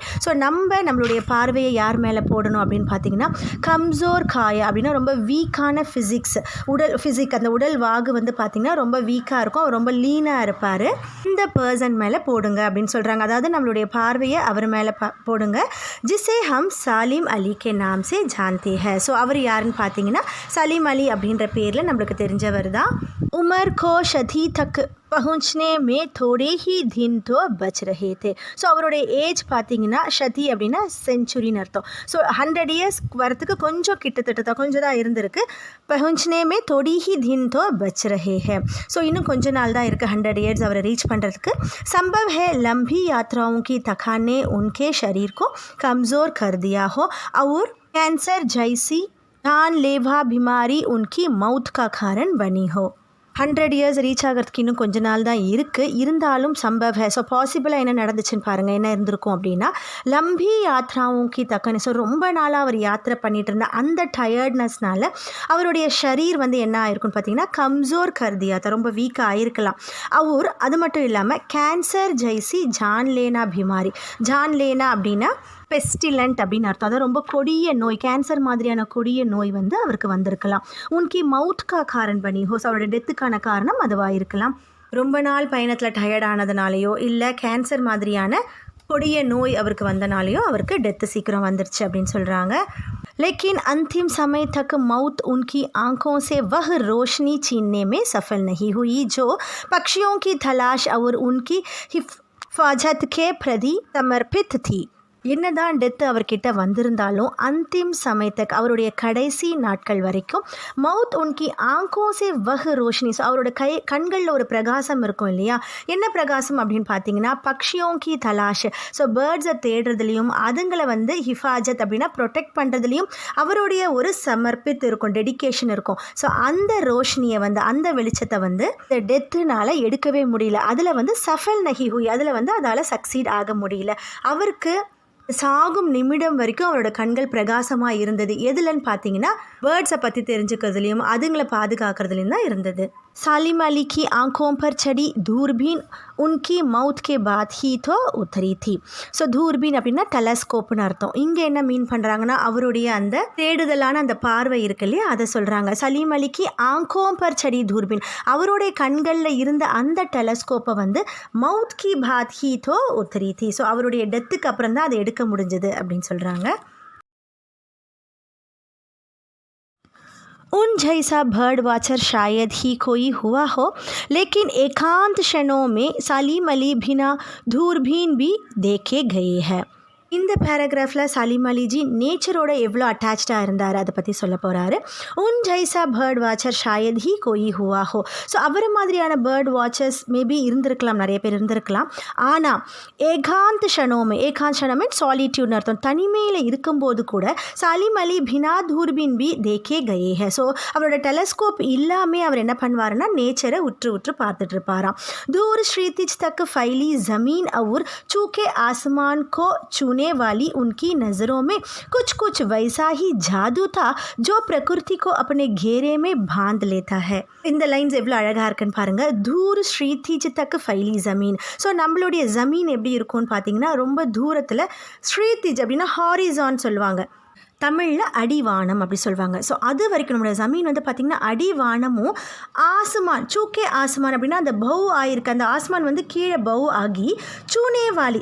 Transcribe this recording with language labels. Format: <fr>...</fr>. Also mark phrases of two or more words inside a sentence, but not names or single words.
<ta>ஸோ நம்மளுடைய பார்வையை யார் மேலே போடணும் அப்படின்னு பார்த்தீங்கன்னா,</ta> <hi>कमज़ोर काया</hi> <ta>அப்படின்னா ரொம்ப வீக்கான ஃபிசிக் அந்த உடல் வாகு வந்து பார்த்திங்கன்னா ரொம்ப வீக்காக இருக்கும், ரொம்ப லீனாக இருப்பார், இந்த பர்சன் மேலே போடுங்க அப்படின்னு சொல்கிறாங்க. அதாவது நம்மளுடைய பார்வையை அவர் மேலே போடுங்க.</ta> <hi>जिसे हम सलीम अली के नाम से जानते है.</hi> <ta>ஸோ அவர் யாருன்னு பார்த்தீங்கன்னா சலீம் அலி அப்படின்ற பேரில் நம்மளுக்கு தெரிஞ்சவர் தான்.</ta> <hi>उम्र को शती तक पहुंचने में थोड़े ही दिन तो बच रहे थे.</hi> <ta>ஸோ அவருடைய ஏஜ் பார்த்தீங்கன்னா ஷதி அப்படின்னா செஞ்சுரின்னு அர்த்தம். ஸோ 100 இயர்ஸ் வரத்துக்கு கொஞ்சம் கிட்டத்தட்ட கொஞ்சம் தான் இருந்திருக்கு.</ta> <hi>पहुंचने में थोड़ी ही दिन तो बच रहे हैं.</hi> <ta>ஸோ இன்னும் கொஞ்ச நாள் தான் இருக்குது 100 இயர்ஸ் அவரை ரீச் பண்ணுறதுக்கு.</ta> <hi>संभव है लंबी यात्राओं की थकान ने उनके शरीर को कमज़ोर कर दिया हो और कैंसर जैसी जानलेवा बीमारी उनकी मौत का कारण बनी हो.</hi> <ta>100 இயர்ஸ் ரீச் ஆகிறதுக்கு இன்னும் கொஞ்ச நாள் தான் இருக்குது.</ta> <hi>இருந்தாலும் संभव है.</hi> <ta>ஸோ பாசிபிளாக என்ன நடந்துச்சுன்னு பாருங்கள். என்ன இருந்திருக்கும் அப்படின்னா,</ta> <hi>लंबी यात्राओं की थकान.</hi> <ta>ஸோ ரொம்ப நாளாக அவர் யாத்திரை பண்ணிட்டு இருந்த அந்த டயர்ட்னஸ்னால அவருடைய ஷரீர் வந்து என்ன ஆயிருக்குன்னு பார்த்தீங்கன்னா</ta> <hi>कमज़ोर कर दिया</hi> <ta>தான், ரொம்ப வீக்காக ஆயிருக்கலாம். அவர் அது மட்டும் இல்லாமல்</ta> <hi>कैंसर जैसी जानलेना बीमारी.</hi> <ta>ஜான்லேனா அப்படின்னா பெஸ்டிலண்ட் அப்படின்னு அர்த்தம். அதான் ரொம்ப கொடிய நோய், கேன்சர் மாதிரியான கொடிய நோய் வந்து அவருக்கு வந்திருக்கலாம்.</ta> <hi>उनकी मौत का कारण बनी हो,</hi> <ta>அவரோட டெத்துக்கான காரணம் அதுவாக இருக்கலாம். ரொம்ப நாள் பயணத்தில் டயர்டானதுனாலையோ இல்லை கேன்சர் மாதிரியான கொடிய நோய் அவருக்கு வந்தனாலேயோ அவருக்கு டெத்து சீக்கிரம் வந்துருச்சு அப்படின்னு சொல்கிறாங்க.</ta> <hi>लेकिन अंतिम समय तक मौत उनकी आंखों से वह रोशनी छीनने में सफल नहीं हुई जो पक्षियों की तलाश और उनकी हिफाजत के प्रति समर्पित थी.</hi> <ta>என்னதான் டெத்து அவர்கிட்ட வந்திருந்தாலும் அந்திம் சமயத்துக்கு அவருடைய கடைசி நாட்கள் வரைக்கும்</ta> <hi>मौत उनकी आंखों से वह रोशनी.</hi> <ta>ஸோ அவரோட கண்களில் ஒரு பிரகாசம் இருக்கும் இல்லையா, என்ன பிரகாசம் அப்படின்னு பார்த்தீங்கன்னா</ta> <hi>पक्षियों की तलाश.</hi> <ta>ஸோ பேர்ட்ஸை தேடுறதுலையும் அதுங்களை வந்து ஹிஃபாஜத் அப்படின்னா ப்ரொடெக்ட் பண்ணுறதுலையும் அவருடைய ஒரு சமர்ப்பித்து இருக்கும், டெடிக்கேஷன் இருக்கும். ஸோ அந்த ரோஷினியை வந்து அந்த வெளிச்சத்தை வந்து இந்த டெத்துனால எடுக்கவே முடியல. அதில் வந்து</ta> <hi>सफल नहीं हुई,</hi> <ta>அதில் வந்து அதால் சக்சீட் ஆக முடியல. அவருக்கு சாகும் நிமிடம் வரைக்கும் அவரோட கண்கள் பிரகாசமாக இருந்தது. எதுலன்னு பார்த்தீங்கன்னா பேர்ட்ஸை பற்றி தெரிஞ்சுக்கிறதுலையும் அதுங்களை பாதுகாக்கிறதுலையும் தான் இருந்தது.</ta> <hi>सालिम अली की आंखों पर चढ़ी दूरबीन उनकी मौत के बाद ही तो उतरी थी.</hi> <ta>ஸோ தூர்பீன் அப்படின்னா டெலஸ்கோப்னு அர்த்தம். இங்கே என்ன மீன் பண்ணுறாங்கன்னா அவருடைய அந்த தேடுதலான அந்த பார்வை இருக்கு இல்லையா, அதை சொல்கிறாங்க. சலீம் அலிக்கு</ta> <hi>आंखों पर चढ़ी दूरबीन,</hi> <ta>அவருடைய கண்களில் இருந்த அந்த டெலஸ்கோப்பை வந்து</ta> <hi>मौत की बाद ही तो उतरी थी.</hi> <ta>ஸோ அவருடைய டெத்துக்கு அப்புறம் தான் அதை எடுக்க முடிஞ்சது அப்படின்னு சொல்கிறாங்க.</ta> <hi>उन जैसा बर्ड वॉचर शायद ही कोई हुआ हो, लेकिन एकांत क्षणों में सलीम अली बिना दूरबीन भी देखे गए हैं.</hi> <ta>இந்த பேராகிராஃபில் சலீம் அலிஜி நேச்சரோட எவ்வளோ அட்டாச்சாக இருந்தார் அதை பற்றி சொல்ல போகிறாரு.</ta> <hi>उन जैसा बर्ड वॉचर शायद ही कोई हुआ हो.</hi> <ta>ஸோ அவரை மாதிரியான</ta> <en>bird watchers</en> <ta>மேபி இருந்திருக்கலாம், நிறைய பேர் இருந்திருக்கலாம். ஆனால்</ta> <hi>एकांत क्षणों में, एकांत क्षणों में</hi> <ta>சாலிட்யூட்னு அர்த்தம். தனிமையில் இருக்கும்போது கூட</ta> <hi>सलीम अली बिना दूरबीन भी देखे गए हैं.</hi> <ta>ஸோ அவரோட டெலஸ்கோப் இல்லாமல் அவர் என்ன பண்ணுவாருன்னா நேச்சரை உற்று உற்று பார்த்துட்டு இருப்பாராம்.</ta> <hi>दूर क्षितिज तक फैली ज़मीन और चूके आसमान को छूने वाली उनकी नज़रों में कुछ कुछ वैसा ही जादू था जो प्रकृति को अपने घेरे में बांध लेता है.</hi> <ta>இந்த லைன்ஸ் எவ்வளோ அழகாக இருக்குன்னு பாருங்கள்.</ta> <hi>दूर क्षितिज तक फैली ज़मीन.</hi> <ta>ஸோ நம்மளுடைய ஜமீன் எப்படி இருக்கும்னு பார்த்தீங்கன்னா ரொம்ப தூரத்தில், ஸ்ரீதிஜ் அப்படின்னா ஹாரிசான் சொல்லுவாங்க, தமிழில் அடிவானம் அப்படி சொல்லுவாங்க. ஸோ அது வரைக்கும் நம்மளோட ஜமீன் வந்து பார்த்திங்கன்னா அடிவானமும்</ta> <hi>आसमान चूके आसमान</hi> <ta>அப்படின்னா அந்த பவு ஆகிருக்கு, அந்த ஆஸ்மான் வந்து கீழே பவு ஆகி சூனேவாலி.</ta>